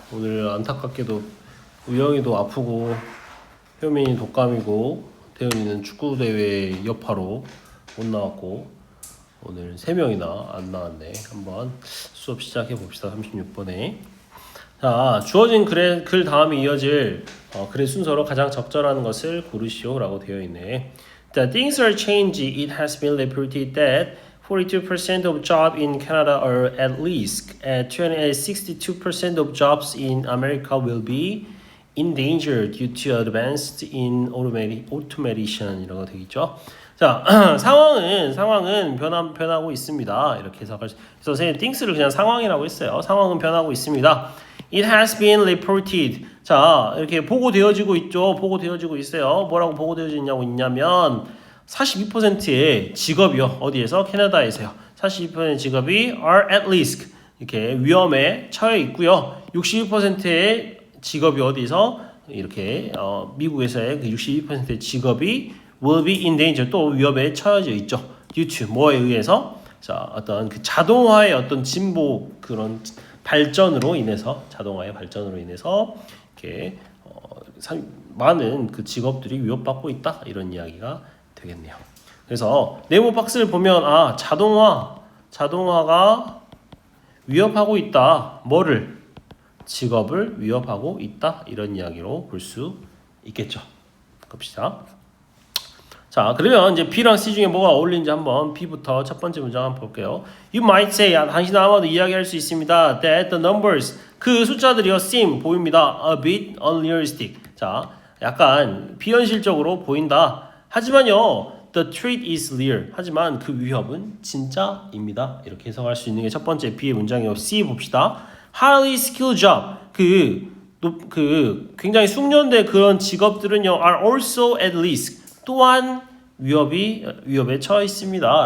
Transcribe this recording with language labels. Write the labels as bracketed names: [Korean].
[Korean] 오늘 안타깝게도 우영이도 아프고 효민이 독감이고 태훈이는 축구대회 여파로 못 나왔고 오늘 3명이나 안 나왔네. 한번 수업 시작해 봅시다. 36번에 자, 주어진 글 다음에 이어질 글의 순서로 가장 적절한 것을 고르시오 라고 되어 있네. [English] The things are changing. It has been reported that 42% of jobs in Canada are at risk, and 62% of jobs in America will be in danger due to advanced in automation이라고 [Korean] 되어 있죠. 자, 상황은 변하고 있습니다. 이렇게 해서 그래서 선생님 things를 그냥 상황이라고 했어요. 상황은 변하고 있습니다. [English] It has been reported. [Korean] 자, 이렇게 보고되어지고 있죠. 보고되어지고 있어요. 뭐라고 보고되어지냐면 42%의 직업이요. 어디에서? 캐나다에서요. 42%의 직업이 [English] are at risk. [Korean] 이렇게 위험에 처해 있고요. 62%의 직업이 어디서? 이렇게 미국에서의 그 62%의 직업이 [English] will be in danger. [Korean] 또 위험에 처해져 있죠. due to 뭐에 의해서? 자, 어떤 그 자동화의 어떤 진보 그런 발전으로 인해서 자동화의 발전으로 인해서 이렇게 많은 그 직업들이 위협받고 있다. 이런 이야기가 되겠네요. 그래서 네모 박스를 보면 자동화가 위협하고 있다. 뭐를? 직업을 위협하고 있다. 이런 이야기로 볼 수 있겠죠. 봅시다. 자, 그러면 이제 B랑 C 중에 뭐가 어울리는지 한번 B부터 첫 번째 문장 한번 볼게요. [English] You might say, [Korean] 당신은 아마도 이야기할 수 있습니다. [English] That the numbers, [Korean] 그 숫자들이요, [English] seem, [Korean] 보입니다. [English] A bit unrealistic. [Korean] 자, 약간 비현실적으로 보인다. 하지만요, [English] the threat is real. [Korean] 하지만 그 위협은 진짜입니다. 이렇게 해석할 수 있는 게 첫 번째 B의 문장이고 C 봅시다. [English] Highly skilled job. [Korean] 그 굉장히 숙련된 그런 직업들은요, [English] are also at risk. [Korean] 또한 위협에 처해 있습니다.